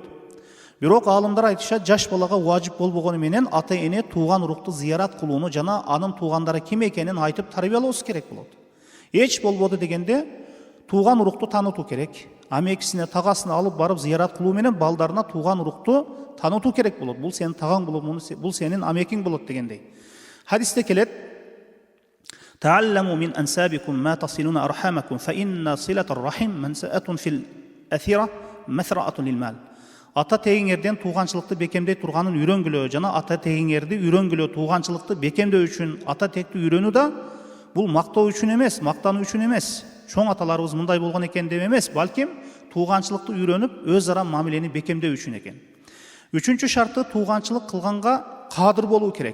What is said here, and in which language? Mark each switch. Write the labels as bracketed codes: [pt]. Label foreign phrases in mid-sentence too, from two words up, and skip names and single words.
[ky] Бирок алымдар айтышат, жаш балага важип болбогону менен ата-эне туган урукту зыярат кылууну жана анын тугандары ким экенин айтып тарбиялоосу керек болот. Эч болбоду дегенде туган урукту таанытуу керек. Амекисине, тагасына алып барып зыярат кылуу менен балдарына туган урукту таанытуу керек болот. Бул сенин тагаң болот, бул сенин амекиң болот дегендей. Хадисте келет: [ar] "تعلموا من أنسابكم ما تصلون أرحامكم فإن صلة الرحم منسأة في الأثر مثراة في المال." [ky] ата тегиңерден тууганчылыкты бекемдей турганын үйрөнгүлө жана ата тегиңерди үйрөнгүлө. Тууганчылыкты бекемдөө үчүн ата текти үйрөнүү да бул мактоо үчүн эмес, мактануу үчүн эмес, чоң аталарыбыз мындай болгон экен деп эмес, балким тууганчылыкты үйрөнүп өз ара мамилени бекемдөө үчүн экен. Үчүнчү шарты тууганчылык кылганга кадыр болуу керек.